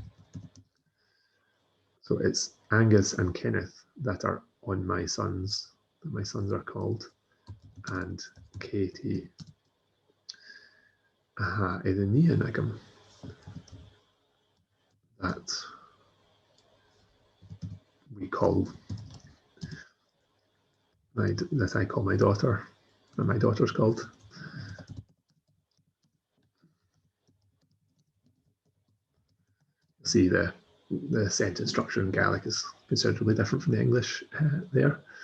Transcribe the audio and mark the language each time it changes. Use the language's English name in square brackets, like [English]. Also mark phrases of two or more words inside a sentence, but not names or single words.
[English] So it's Angus and Kenneth that are on my sons, that my sons are called, and Katie [Irish] aha iad a níon agam, [English] that we call that I call my daughter, and my daughter's called. See the sentence structure in Gaelic is considerably different from the English there.